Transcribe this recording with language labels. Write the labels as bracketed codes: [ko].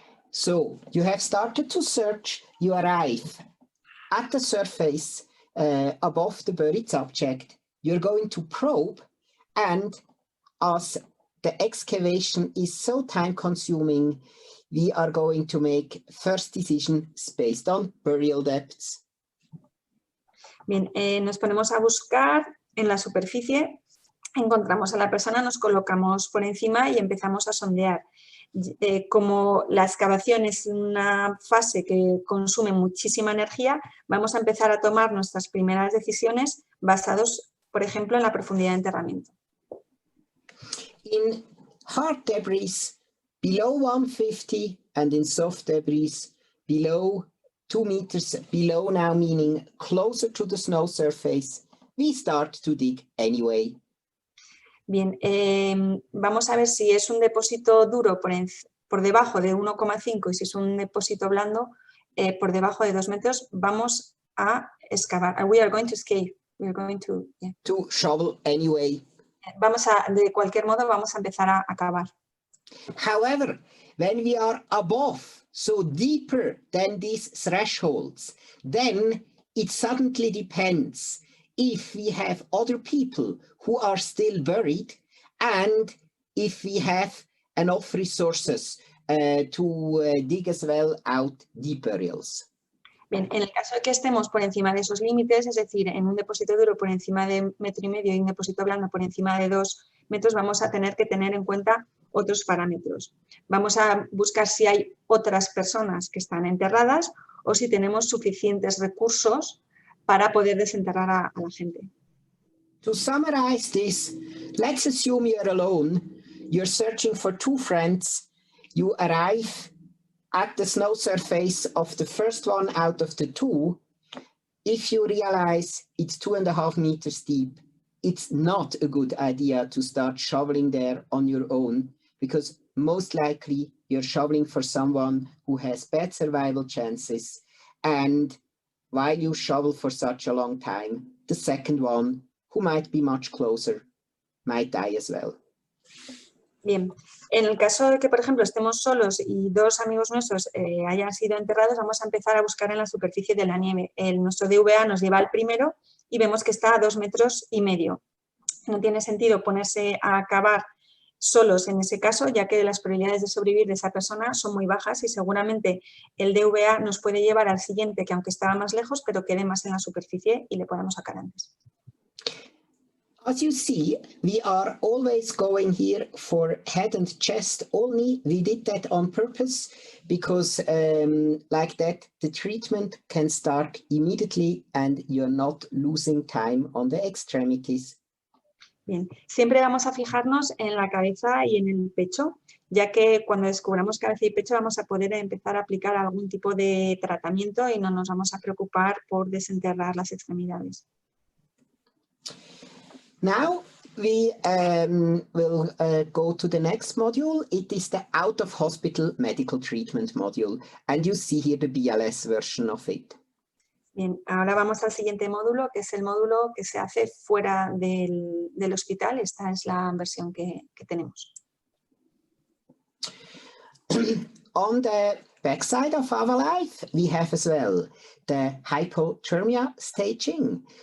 [en] So, you have started to search, you arrive at the surface above the buried subject, you're going to probe, and as the excavation is so time-consuming, we are going to make first decisions based on burial depths. [es] Bien, nos ponemos a buscar en la superficie, encontramos a la persona, nos colocamos por encima y empezamos a sondear. Como la excavación es una fase que consume muchísima energía, vamos a empezar a tomar nuestras primeras decisiones basados, por ejemplo, en la profundidad de enterramiento. [en] In hard debris below 150 and in soft debris below 2 meters below now, meaning closer to the snow surface, we start to dig anyway. [es] Bien, vamos a ver si es un depósito duro por debajo de 1,5 y si es un depósito blando por debajo de 2 metros, vamos a excavar. [en] We are going to scave. We are going to, yeah. To shovel anyway. [es] De cualquier modo, vamos a empezar a cavar. [en] However, when we are above, so deeper than these thresholds, then it suddenly depends if we have other people who are still buried and if we have enough resources to dig as well out deep burials. [es] Bien, en el caso de que estemos por encima de esos límites, es decir, en un depósito duro por encima de 1,5 metros y un depósito blando por encima de 2 metros, vamos a tener que tener en cuenta otros parámetros. Vamos a buscar si hay otras personas que están enterradas o si tenemos suficientes recursos para poder desenterrar a la gente. [en] To summarize this, let's assume you're alone, you're searching for 2 friends, you arrive at the snow surface of the first one out of the 2. If you realize it's 2.5 meters deep, it's not a good idea to start shoveling there on your own, because most likely you're shoveling for someone who has bad survival chances, and while you shovel for such a long time, the second one, who might be much closer, might die as well. [es] Bien, en el caso de que, por ejemplo, estemos solos y 2 amigos nuestros hayan sido enterrados, vamos a empezar a buscar en la superficie de la nieve. Nuestro DVA nos lleva al primero y vemos que está a 2,5 metros. No tiene sentido ponerse a cavar solos en ese caso, ya que las probabilidades de sobrevivir de esa persona son muy bajas y seguramente el DVA nos puede llevar al siguiente, que aunque estaba más lejos, pero quede más en la superficie y le podamos sacar antes. [en] As you see, we are always going here for head and chest only. We did that on purpose because like that, the treatment can start immediately and you're not losing time on the extremities. [es] Bien, siempre vamos a fijarnos en la cabeza y en el pecho, ya que cuando descubramos cabeza y pecho vamos a poder empezar a aplicar algún tipo de tratamiento y no nos vamos a preocupar por desenterrar las extremidades. [en] Now we will go to the next module. It is the out-of-hospital medical treatment module, and you see here the BLS version of it. [es] Bien, ahora vamos al siguiente módulo, que es el módulo que se hace fuera del hospital. Esta es la versión que tenemos. [en] On the backside of AvaLife, we have as well the hypothermia staging.